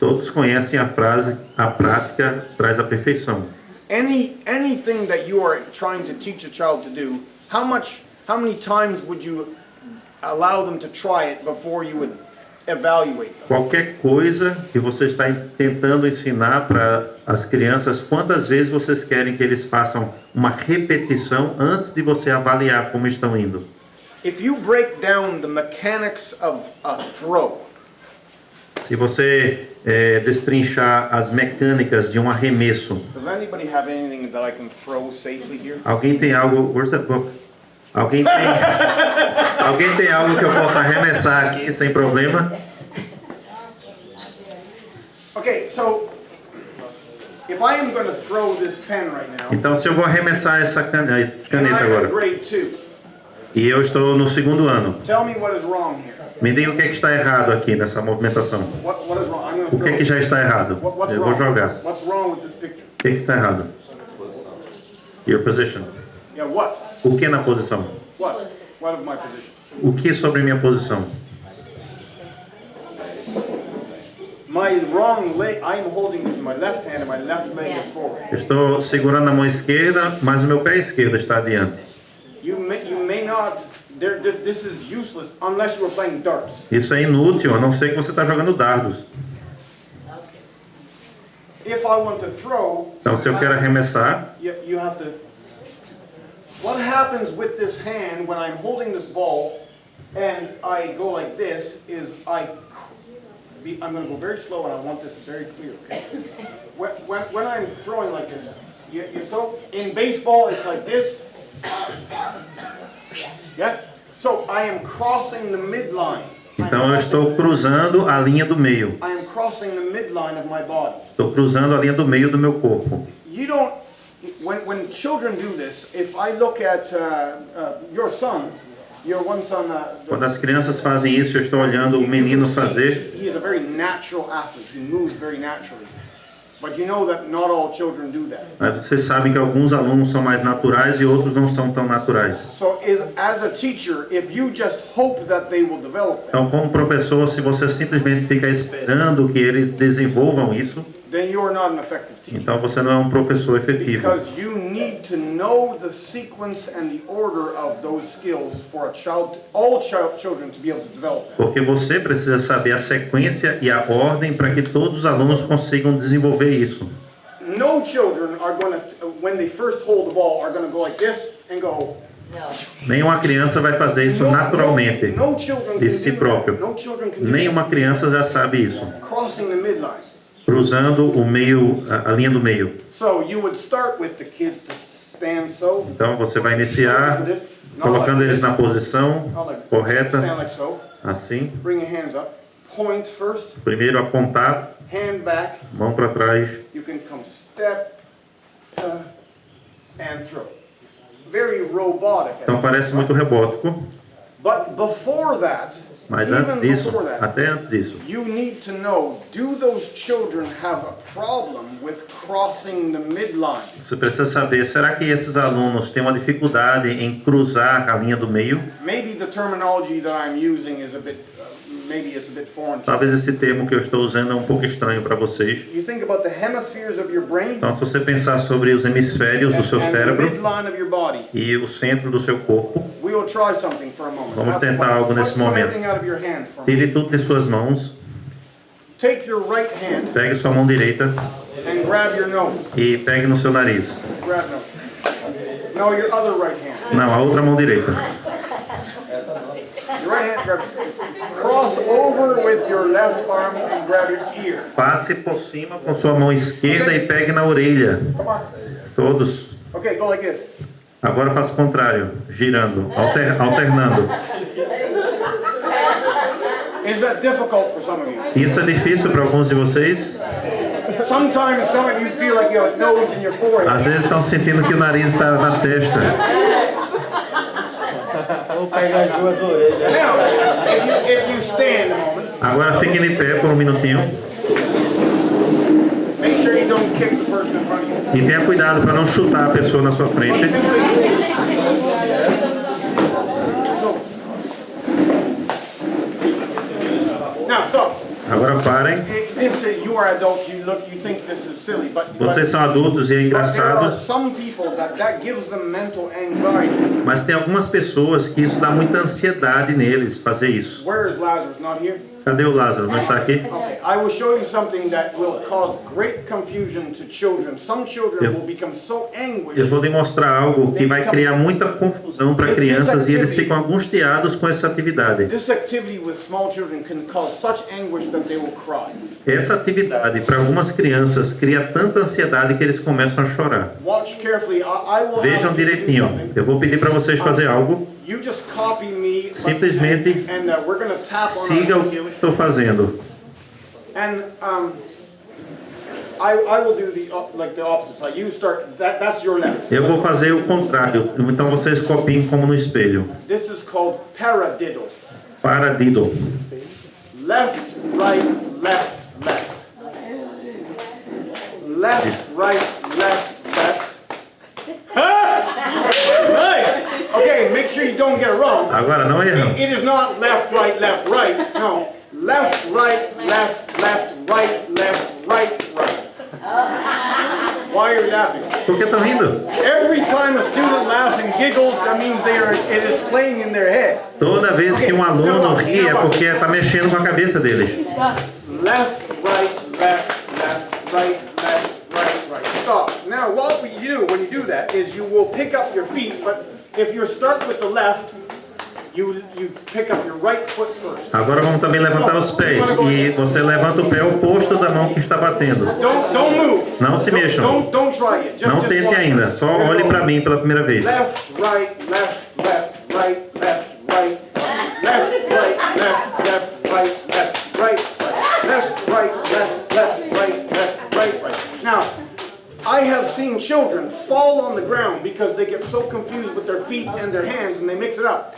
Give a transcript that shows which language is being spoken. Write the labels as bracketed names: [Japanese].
[Portuguese] Todos conhecem a frase, a prática traz a perfeição. [English] Anything that you are trying to teach a child to do, how many times would you allow them to try it before you would evaluate them? [Portuguese] Qualquer coisa que você está tentando ensinar para as crianças, quantas vezes vocês querem que eles façam uma repetição antes de você avaliar como estão indo? [English] If you break down the mechanics of a throw, [Portuguese] Se você destrinchar as mecânicas de um arremesso, [English] does anybody have anything that I can throw safely here? [Portuguese] alguém tem algo? [English] Where's that book? [Portuguese] Alguém tem algo que eu possa arremessar aqui sem problema? [English] Okay, so if I am going to throw this pen right now, [Portuguese] Então, se eu vou arremessar essa [English] and [Portuguese] caneta [English] I'm in [Portuguese] agora, [English] grade 2, [Portuguese] e eu estou no segundo ano, [English] tell me what is wrong here. [Portuguese] me diga o que é que está errado aqui nessa movimentação. [English] What is wrong? I'm going to [Portuguese] O que é [English] throw. [Portuguese] que já está errado? [English] What's [Portuguese] Eu vou jogar. [English] wrong? What's wrong with this picture? [Portuguese] O que é que está errado? [English] Your position. Yeah, what? [Portuguese] O que na posição? [English] What? What of my position? [Portuguese] O que sobre minha posição? [English] My wrong leg, I am holding this in my left hand and my left leg is forward. [Portuguese] Estou segurando a mão esquerda, mas o meu pé esquerdo está adiante. [English] You may not, this is useless unless you are playing darts. [Portuguese] Isso é inútil, a não ser que você está jogando dardos. [English] If I want to throw, [Portuguese] Então, se eu quero arremessar, [English] you have to, what happens with this hand when I'm holding this ball and I go like this is I'm going to go very slow and I want this very clear, okay? When I'm throwing like this, in baseball it's like this. Yeah? So I am crossing the midline. [Portuguese] então eu estou cruzando a linha do meio. [English] I am crossing the midline of my body. [Portuguese] Estou cruzando a linha do meio do meu corpo. [English] You don't, when children do this, if I look at your son, your one son, [Portuguese] Quando as crianças fazem isso, eu estou olhando o menino fazer. [English] he is a very natural athlete. He moves very naturally. But you know that not all children do that. [Portuguese] Mas vocês sabem que alguns alunos são mais naturais e outros não são tão naturais. [English] So as a teacher, if you just hope that they will develop that, [Portuguese] Então, como professor, se você simplesmente fica esperando que eles desenvolvam isso, [English] then you are not an effective teacher. [Portuguese] então você não é um professor efetivo. [English] Because you need to know the sequence and the order of those skills for a child, all children to be able to develop that. [Portuguese] Porque você precisa saber a sequência e a ordem para que todos os alunos consigam desenvolver isso. [English] No children are going to, when they first hold the ball, are going to go like this and go. [Portuguese] Não. Nenhuma criança vai fazer isso naturalmente, [English] No children [Portuguese] de si [English] can do [Portuguese] próprio. [English] that. No children can do [Portuguese] Nenhuma criança já sabe isso. [English] that. Crossing the midline. [Portuguese] Cruzando o meio, a linha do meio. [English] So you would start with the kids to stand so. [Portuguese] Então você vai iniciar colocando eles na posição [English] Not like, [Portuguese] correta, [English] stand like so. [Portuguese] assim. [English] Bring your hands up. Point first. [Portuguese] Primeiro apontar, [English] Hand back. [Portuguese] mão para trás. [English] You can come step and throw. Very robotic. [Portuguese] Então parece muito robótico, [English] But before that, [Portuguese] mas antes [English] even [Portuguese] disso, [English] before that, [Portuguese] até antes disso, [English] you need to know, do those children have a problem with crossing the midline? [Portuguese] você precisa saber, será que esses alunos têm uma dificuldade em cruzar a linha do meio? [English] Maybe the terminology that I'm using is a bit, maybe it's a bit foreign to you. [Portuguese] Talvez esse termo que eu estou usando é um pouco estranho para vocês. [English] You think about the hemispheres of your brain [Portuguese] Então, se você pensar sobre os hemisférios do seu [English] and the [Portuguese] cérebro [English] midline of your body. [Portuguese] e o centro do seu corpo, [English] We will try something for a moment. [Portuguese] Vamos tentar algo nesse [English] Put [Portuguese] momento. [English] everything out of your hand for a moment. [Portuguese] tire tudo de suas mãos, [English] Take your right hand [Portuguese] pegue sua mão direita [English] and grab your nose. [Portuguese] e pegue no seu nariz. [English] Grab nose. No, your other right hand. [Portuguese] Não, a outra mão direita. [English] Your right hand, grab. Cross over with your left arm and grab your ear. [Portuguese] Passe por cima com sua mão esquerda e pegue na orelha. [English] Come on. [Portuguese] Todos. [English] Okay, go like this. [Portuguese] Agora faça o contrário, girando, alternando. [English] Is that difficult for some of you? [Portuguese] Isso é difícil para alguns de vocês? [English] Sometimes some of you feel like you have a nose in your forehead. [Portuguese] Às vezes estão sentindo que o nariz está na testa. Vou pegar as duas orelhas. [English] Now, if you stand a moment, [Portuguese] Agora fiquem de pé por um minutinho [English] make sure you don't kick the person in front of you. [Portuguese] e tenha cuidado para não chutar a pessoa na sua frente. [English] Now, stop. [Portuguese] Agora parem. [English] You are adults. You think this is silly, but [Portuguese] Vocês são adultos e é [English] there are [Portuguese] engraçado, [English] some people that gives them mental anxiety. [Portuguese] mas tem algumas pessoas que isso dá muita ansiedade neles fazer isso. [English] Where is Lazarus? Not here. [Portuguese] Cadê o Lázaro? Não está aqui? [English] Okay, I will show you something that will cause great confusion to children. Some children will become so [Portuguese] Eu [English] anguished. [Portuguese] vou demonstrar algo que vai criar muita confusão para crianças e eles ficam angustiados com essa atividade. [English] This activity with small children can cause such anguish that they will cry. [Portuguese] Essa atividade para algumas crianças cria tanta ansiedade que eles começam a chorar. [English] Watch carefully. I will [Portuguese] Vejam [English] ask you to do [Portuguese] direitinho. [English] something. [Portuguese] Eu vou pedir para vocês fazer algo. [English] You just copy me. [Portuguese] Simplesmente [English] and we're going to tap [Portuguese] siga [English] on [Portuguese] o que eu estou fazendo. [English] And I will do like the opposite side. You start. That's your left. [Portuguese] Eu vou fazer o contrário. Então vocês copiem como no espelho. [English] This is called paradiddle. Paradiddle. Left, right, left, left. Left, right, left, left. Nice. Okay, make sure you don't get it wrong. [Portuguese] Agora não erram. [English] It is not left, right, left, right. No. Left, right, left, left, right, left, right, right. Why are you laughing? [Portuguese] Por que estão rindo? [English] Every time a student laughs and giggles, that means it is playing in their head. [Portuguese] Toda vez que um aluno ri é porque está mexendo com a cabeça deles. [English] Left, right, left, left, right, left, right, right. Stop. Now, what you do when you do that is you will pick up your feet, but if you start with the left, you pick up your right foot first. [Portuguese] Agora vamos também levantar os pés e você levanta o pé oposto da mão que está batendo. [English] Don't move. [Portuguese] Não se mexam. [English] Don't try it. Just [Portuguese] Não tente [English] watch. [Portuguese] ainda. Só olhe para mim pela primeira vez. [English] Left, right, left, left, right, left, right, left, right, left, left, right, left, right, right, left, right, left, left, right, left, right, right. Now, I have seen seen children fall on the ground because they get so confused with their feet and their hands and they mix it up.